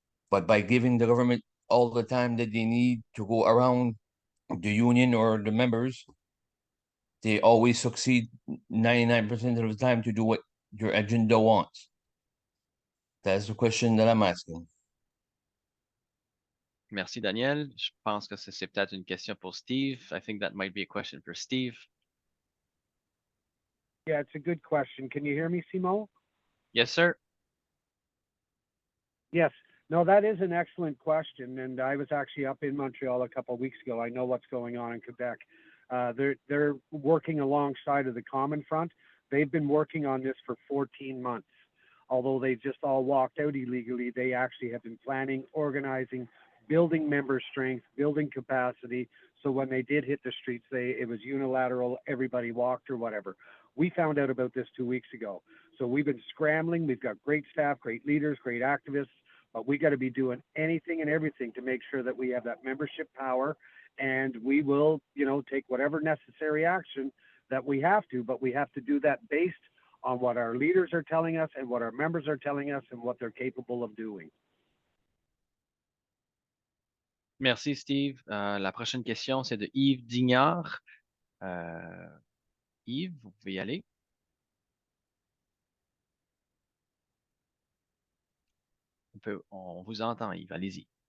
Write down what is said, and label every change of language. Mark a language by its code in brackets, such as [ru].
[en] But by giving the government all the time that they need to go around the union or the members, they always succeed 99% of the time to do what your agenda wants. That's the question that I'm asking. [fr] Merci, Daniel. Je pense que c'est peut-être une question pour Steve. [en] I think that might be a question for Steve. Yeah, it's a good question. Can you hear me, Simon? Yes, sir. Yes. No, that is an excellent question. And I was actually up in Montreal a couple of weeks ago. I know what's going on in Quebec. They're working alongside of the Common Front. They've been working on this for 14 months. Although they just all walked out illegally, they actually have been planning, organizing, building member strength, building capacity. So when they did hit the streets, it was unilateral, everybody walked or whatever. We found out about this 2 weeks ago. So we've been scrambling. We've got great staff, great leaders, great activists, but we got to be doing anything and everything to make sure that we have that membership power, and we will, take whatever necessary action that we have to, but we have to do that based on what our leaders are telling us and what our members are telling us and what they're capable of doing. [fr] Merci, Steve. La prochaine question, c'est de Yves Dignard. Yves, vous pouvez y aller. On vous entend, Yves. Allez-y.